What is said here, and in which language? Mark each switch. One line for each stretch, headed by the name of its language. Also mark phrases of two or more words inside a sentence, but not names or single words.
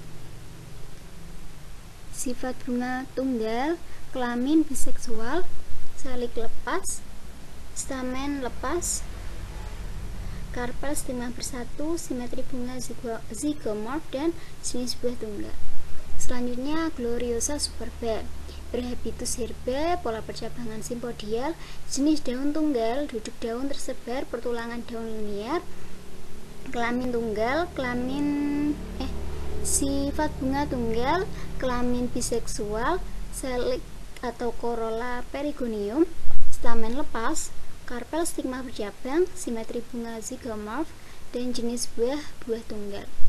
Indonesian: sifat bunga tunggal, kelamin biseksual, salik lepas, stamen lepas, karpel stigma bersatu, simetri bunga zygomorph, dan jenis buah tunggal. Selanjutnya Gloriosa superba. Berhabitus herba, pola percabangan simpodial, jenis daun tunggal, duduk daun tersebar, pertulangan daun linier, kelamin tunggal, sifat bunga tunggal, kelamin biseksual, salik atau korola perigonium, stamen lepas, karpel stigma bercabang, simetri bunga zygomorph, dan jenis buah tunggal.